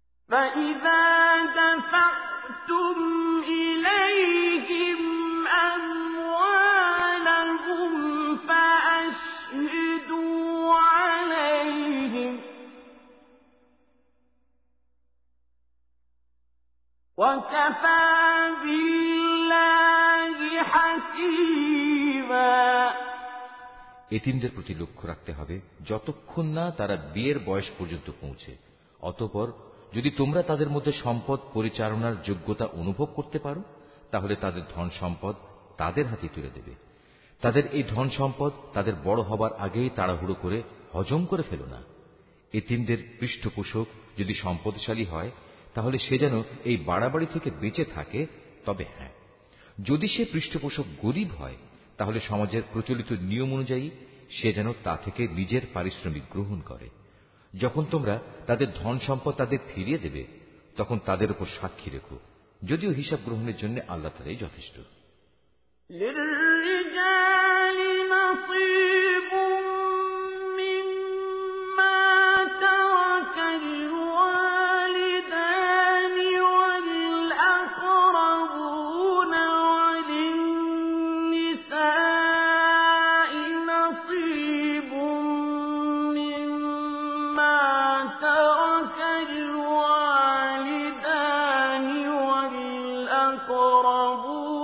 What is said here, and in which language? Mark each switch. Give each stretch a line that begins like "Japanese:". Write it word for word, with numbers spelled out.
Arabic: فإذا دفعتم إليهم أموالهم فأشهدوا عليهم وكفى بالله حسيبا।
Bangla: এতিমদের প্রতি লক্ষ্য রাখতে হবে যতক্ষণ না তারা বিয়ের বয়স পর্যন্ত পৌঁছে। অতঃপর যদি তোমরা তাদের মধ্যে সম্পদ পরিচালনার যোগ্যতা অনুভব করতে পারো, তাহলে তাদের ধন সম্পদ তাদের হাতে তুলে দেবে। তাদের এই ধন সম্পদ তাদের বড় হবার আগেই তাড়াহুড়ো করে হজম করে ফেলো না। এতিমদের পৃষ্ঠপোষক যদি সম্পদশালী হয়, তাহলে সে যেন এই বাড়াবাড়ি থেকে বেঁচে থাকে। তবে হ্যাঁ, যদি সে পৃষ্ঠপোষক গরিব হয়, তাহলে সমাজের প্রচলিত নিয়ম অনুযায়ী সে যেন তা থেকে নিজের পারিশ্রমিক গ্রহণ করে। যখন তোমরা তাদের ধন সম্পদ তাদের ফিরিয়ে দেবে, তখন তাদের উপর সাক্ষী রেখো, যদিও হিসাব গ্রহণের জন্য আল্লাহ তাআলাই যথেষ্ট।
Arabic: للرجال نصيب مما ترك الوالدان والأقربون وللنساء نصيب مما ترك الوالدان والأقربون